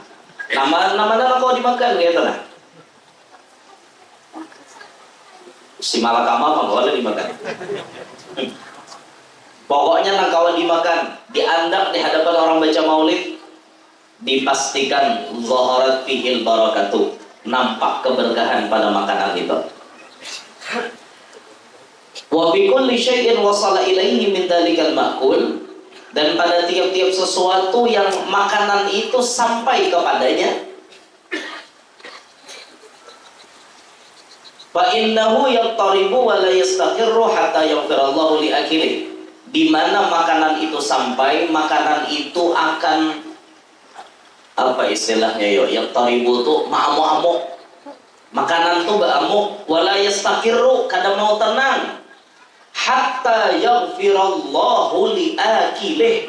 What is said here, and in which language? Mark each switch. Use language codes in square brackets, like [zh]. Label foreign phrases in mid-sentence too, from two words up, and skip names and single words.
[bjn] Nama kawa dimakan gitu nah. Si malakama mah boleh dimakan. Pokoknya nang kawan dimakan, diandak di hadapan orang baca maulid, dipastikan [ar] ظهرت فيه البركة, [bjn] nampak keberkahan pada makanan itu. [ar] وفي كل شيء وصل إليه من ذلك المأكول, [id] dan pada tiap-tiap sesuatu yang makanan itu sampai kepadanya, [ar] فإنه يقترب ولا يستقر حتى يغفر الله لآكله. [bjn] Di mana makanan itu sampai, makanan itu akan apa istilahnya yo? Yaqtaribu tuh ma'amuk-amuk. Makanan tuh ba'amuk, [ar] ولا يستقر, [bjn] kada mau tenang. [ar] حتى يغفر الله لآكله.